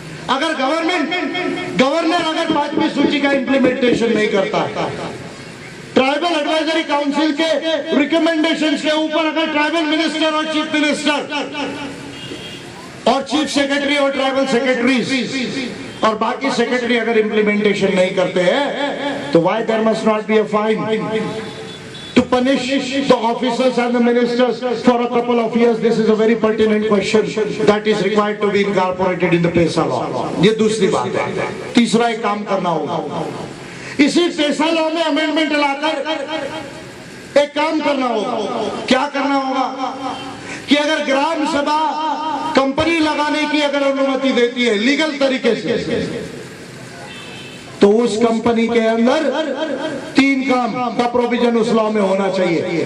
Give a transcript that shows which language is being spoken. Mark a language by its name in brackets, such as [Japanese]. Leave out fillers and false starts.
[Hindi] अगर गवर्नर अगर 5वीं सूची का इंप्लीमेंटेशन नहीं करता है, ट्राइबल एडवाइजरी काउंसिल के रिकमेंडेशंस के ऊपर अगर ट्राइबल मिनिस्टर और चीफ मिनिस्टर और चीफ सेक्रेटरी और ट्राइबल सेक्रेटरीज और बाकी सेक्रेटरी अगर इंप्लीमेंटेशन नहीं करते हैं तो [English] why there must not be a fine to punish the officers and the ministers for a couple of years? This is a very pertinent question that is required to be incorporated in the PESA law. [Hindi] ये दूसरी बात है। तीसरा एक काम करना होगा, इसी पैसा लॉ में अमेंडमेंट लाकर एक काम करना होगा। क्या करना होगा कि अगर ग्राम सभा कंपनी लगाने की अगर अनुमति देती है लीगल तरीके से, तो उस कंपनी के अंदर 3 काम का प्रोविजन उस लॉ में होना चाहिए।